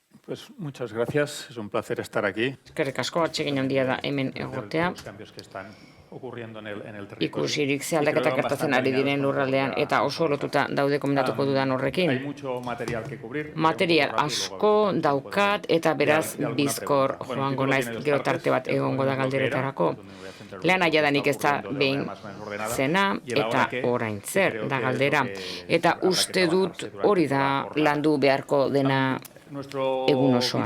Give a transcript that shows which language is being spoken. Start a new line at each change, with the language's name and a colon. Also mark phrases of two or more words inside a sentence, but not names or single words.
Spanish: Pues muchas gracias, es un placer estar aquí.
Basque: Eskerrik asko, atsegin handia da hemen egotea.
Spanish: Los cambios que están ocurriendo en el territorio.
Basque: Ikusirik ze aldaketak gertatzen ari diren lurraldean eta oso lotuta daude komentatuko dudan
Spanish: Hay
Basque: horrekin.
Spanish: mucho material que cubrir.
Basque: Material asko daukat eta beraz bizkor joango naiz gero tarte bat egongo da galderetarako. Lehena jadanik ez da behin zena eta orain zer da galdera. Eta uste dut hori da landu beharko dena egun osoan.